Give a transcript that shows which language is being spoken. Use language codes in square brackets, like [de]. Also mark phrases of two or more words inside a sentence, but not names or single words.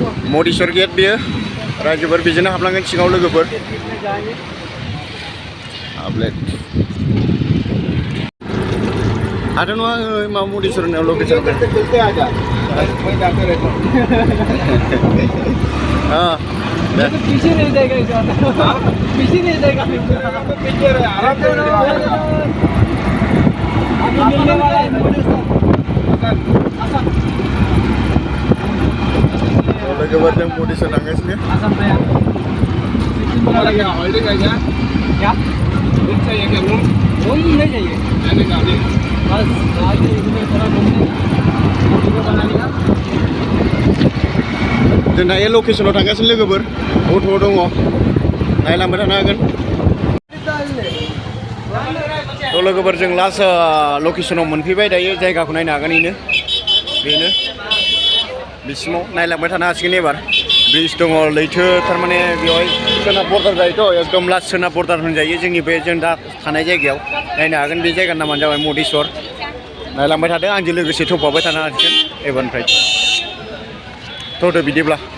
[brx] मुरुदेश्वर गेट बेयो रायजोफोर बेजोंनो हाबलांगोन सिङाव लोगोफोर हाबलेट ada no mau मुरुदेश्वर होननायाव लकेसन [hi] पीछे नहीं जाएगा पीछे नहीं जाएगा पीछे आराम से मिलने वाला है [brx] लोगोफोर जों मुरुदेश्वर थांगासिनो [hi] होल्डिंग है क्या रूम चाहिए क्या रूम नहीं चाहिए बस आगे इसमें थोड़ा घूमने बनाने का [brx] जों दायो लकेसनाव थांगासिनो लोगोफोर अट' दङ नायलांबाय थानो हागोन थ' लोगोफोर जों लास्ट लकेसनाव मोनफैबाय दायो जायगाखौ नायनो हागोन बेनो बिसिमाव नायलांबाय थानो हासिगोन एबार ब्रिज दङ लैथो थारमाने बेवहाय सोनाब बर्डार जायोथ' एकदम लास्ट सोनाब बर्डार होनजायो जोंनि बे जों दा थानाय जायगायाव नायनो हागोन बे जायगानि नामानो जाबाय मुरुदेश्वर नायलांबाय थादों आंजों लोगोसे थौफाबाय थानो हासिगोन एबारनिफ्राय थ'दो बिदिब्ला